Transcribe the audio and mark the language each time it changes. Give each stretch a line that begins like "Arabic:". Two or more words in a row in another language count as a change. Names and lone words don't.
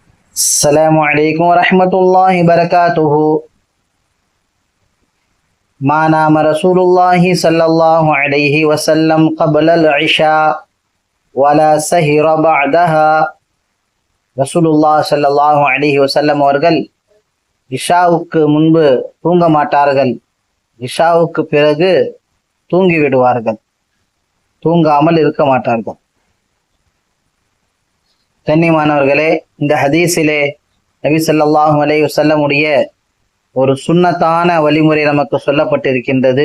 Arabic: السلام عليكم ورحمة الله وبركاته. ما نام رسول الله صلى الله عليه وسلم قبل العشاء ولا سهر بعدها. رسول الله صلى الله عليه وسلم
Tamil: அவர்கள் இஷாவுக்கு முன்பு தூங்க மாட்டார்கள், இஷாவுக்கு பிறகு தூங்கி விடுவார்கள், தூங்காமல் இருக்க மாட்டார்கள். கண்ணியமானவர்களே, இந்த ஹதீஸிலே நபி
Arabic: صلى الله عليه وسلم
Tamil: உடைய ஒரு சுன்னத்தான வழிமுறை நமக்கு சொல்லப்பட்டிருக்கின்றது.